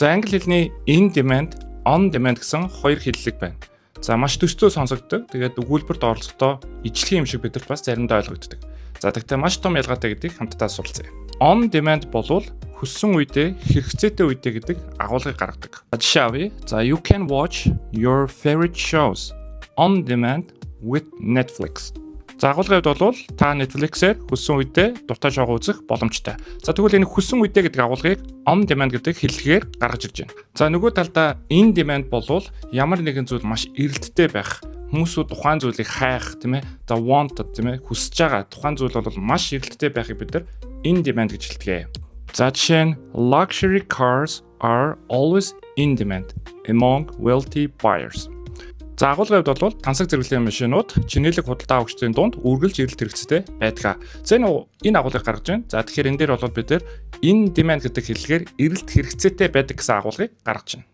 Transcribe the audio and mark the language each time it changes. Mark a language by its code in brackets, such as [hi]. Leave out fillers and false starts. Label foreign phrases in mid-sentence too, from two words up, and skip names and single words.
[mn] За англи хэлний [en] in demand, on demand [mn] гэсэн хоёр хэллэг байна. За маш төстэй сонсогддог. Тэгээд өгүүлбэрт оролцохдоо ижлэгийн юм шиг бидэрт бас заримдаа ойлгогддог. За тэгтээ маш том ялгаатай гэдгийг хамтдаа суралцъя. [en] On demand [mn] болвол хүссэн үедээ хэрэгцээтэй үедээ гэдэг агуулгыг гаргадаг. Жишээ авъя. [en] За you can watch your favorite shows on demand with Netflix. [mn] За агуулгын хувьд бол та Netflix-ээр хүссэн үедээ дуртай шоу үзэх боломжтой. За тэгвэл энэ хүссэн үедээ гэдэг агуулгыг [en] on demand [mn] гэдэг хэллэгээр гаргаж ирж байна. За нөгөө талдаа [en] in demand [mn] болвол ямар нэгэн зүйл маш эрэлттэй байх. Хүмүүсүүд тухайн зүйлийг хайх, тийм ээ. За want, тийм ээ, хүсэж байгаа тухайн зүйл бол маш эрэлттэй байхыг бид нар [en] in demand [mn] гэж хэлдэг. [en] За жишээ нь luxury cars are always in demand among wealthy buyers. [mn] За агуулгын хувьд бол тансаг зэрэглэлийн машинууд чинэлэг худалдаа авагчдын дунд үргэлж эрэлт хэрэгцээтэй байдаг. За энэ агуулгыг гаргаж байна. За тэгэхээр энэ дээр бол бид [en] in demand [mn] гэдэг хэллэгээр эрэлт хэрэгцээтэй байдаг гэсэн агуулгыг гаргаж байна.